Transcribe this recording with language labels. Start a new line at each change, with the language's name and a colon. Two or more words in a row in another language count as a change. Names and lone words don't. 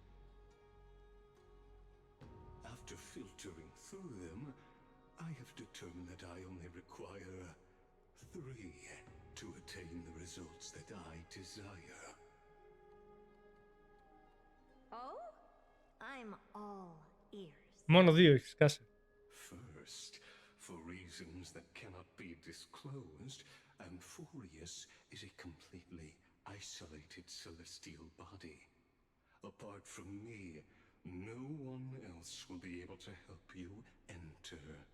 English: After filtering through them, I have determined that I only require 3 to attain the results that I desire. Oh? I'm all ears.
Greek: Μόνο 2 έχεις, κάσε.
English: First, for reasons that cannot be disclosed, Amphoreous is a completely isolated celestial body. Apart from me, no one else will be able to help you enter.